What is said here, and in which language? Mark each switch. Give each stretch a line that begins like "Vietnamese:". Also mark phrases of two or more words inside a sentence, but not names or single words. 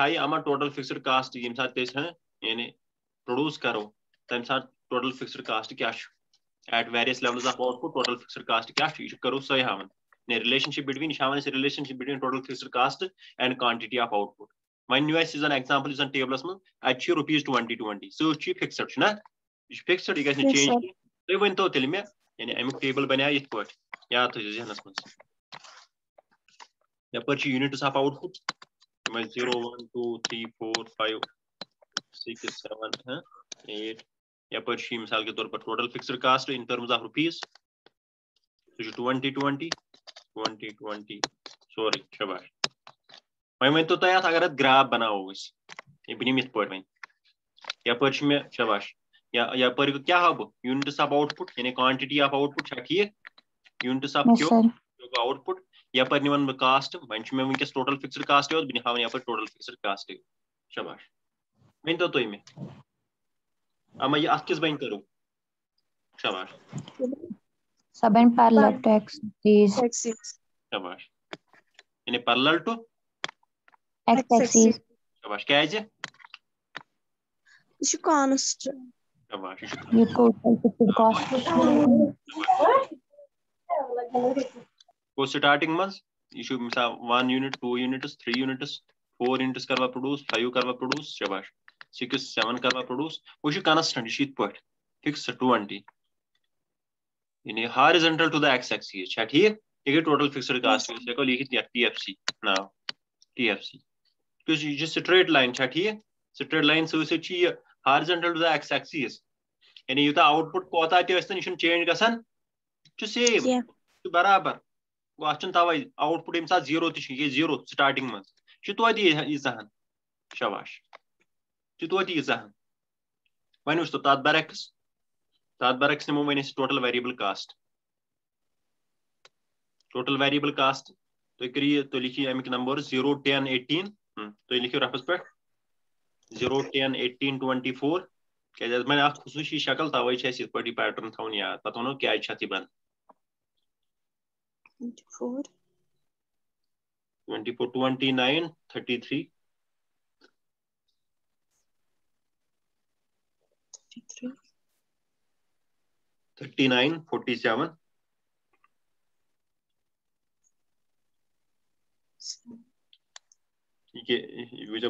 Kashmiri: ہایہِ اما
English: total fixed cost
Kashmiri: ییٚمہِ ساتہٕ تہِ أسۍ یعنی
English: پروڈیوس
Kashmiri: کرو تمہِ ساتہٕ
English: total fixed cost
Kashmiri: کیٛاہ چھُ
English: at various levels of output total fixed cost
Kashmiri: کیٛاہ چھُ یہِ چھُ کرو سۄے ہاوان
English: relationship between
Kashmiri: یہِ چھِ ہاوان أسۍ
English: relationship between total fixed cost and quantity of output
Kashmiri: وۄنۍ نیوٗ اَسہِ یُس زن ایگزامپل یُس زن ٹیبلس منٛز اَتہِ چھُ ₹20 سۭتۍ چھُ یہِ فکسڈ چھُنہ یہِ چھُ فکسڈ یہِ گژھِ نہٕ چینج کینٛہہ تُہۍ ؤنۍتو تیٚلہِ مےٚ یعنی امیُک ٹیبل بنیٛاو یِتھ پٲٹھۍ یاد تھٲیزیو ذہنس منٛز یپٲرۍ چھِ
English: units of output
Kashmiri: یِمے 0 1 2 3 4 5 6 7 8 یپٲرۍ چھِ
Urdu: مثال کے طور پر
English: total fixed cost in terms of rupees
Kashmiri: سُہ چھُ 20 سورُے شاباش وۄنۍ ؤنۍتو تُہۍ اتھ اگر اتھ گراف بناوو أسۍ بہٕ نِمہٕ یِتھ پٲٹھۍ وۄنۍ یپٲرۍ چھُ مےٚ شاباش یپٲرۍ کیٛاہ ہاو بہٕ
English: units of output
Kashmiri: یعنی
English: quantity of output
Kashmiri: چھا ٹھیٖک
English: units of Q output
Kashmiri: یپٲرۍ نِوان بہٕ کاسٹ وۄنۍ چھُ مےٚ وٕنکیٚس
English: total fixed cost
Kashmiri: یوت بہٕ ہاوان یپٲرۍ
English: total fixed cost
Kashmiri: شاباش ؤنۍتو تُہۍ مےٚ اما یہِ اتھ کِس بنہِ کرو شاباش
English: سب ان parallel to x-axis.
Kashmiri: شاباش یعنی
English: parallel to x-axis.
Kashmiri: شاباش کیٛازِ یہِ چھُ constant. شاباش
English: یہِ total fixed cost.
Kashmiri: گوٚو سٹارٹنگ منٛز یہِ چھُ مثال 1 یوٗنٹ 2 یوٗنٹس 3 یوٗنٹس 4 یوٗنٹس کروا پروڈیوس 5 کروا پروڈیوس شاباش 6 7 کروا پروڈیوس وہ چھُ کنسٹنٹ یہِ چھُ یِتھ پٲٹھۍ فکسڈ 20 یعنی
English: horizontal to the x axis
Kashmiri: چھا ٹھیٖک یہِ گٔے ٹوٹل فکسڈ کاسٹ أسۍ ہٮ۪کو لیکھِتھ یتھ ٹی ایف سی ناو ٹی ایف سی یہِ چھُ
English: straight line
Kashmiri: چھا ٹھیٖک
English: straight line
Kashmiri: سۭتۍ سۭتۍ چھُ یہِ
English: horizontal to the x axis
Kashmiri: یعنی یوٗتاہ آوُٹ پٹ کوتاہ تہِ ٲسۍتن یہِ چھُنہٕ چینج گژھان یہِ چھُ سیم یہِ چھُ برابر گوٚو اتھ چھُنہٕ توے آوُٹ پٹ ییٚمہِ ساتہٕ 0 تہِ چھُ یہِ 0 سٹارٹنگ منٛز یہِ چھُ توتہِ ییٖژاہن شاباش یہِ چھُ توتہِ ییٖژاہن وۄنۍ وٕچھتو تتھ برعکس نِمو وۄنۍ أسۍ
English: total variable cost total variable cost
Kashmiri: تُہۍ کٔرِو یہِ تُہۍ لیکھِو امیُک نمبر 0 10 18 تُہۍ لیکھِو رفس پٮ۪ٹھ 0 10 18 24 کیٛازِ اَتھ بنہِ اکھ خصوٗصی شکل توے چھِ اَسہِ یِتھ پٲٹھۍ یہِ پیٹرن تھاوُن یاد پتہٕ ونو کیٛازِ چھِ اتھ یہِ بنان 24 29 33 39 47 یہ وٕچھو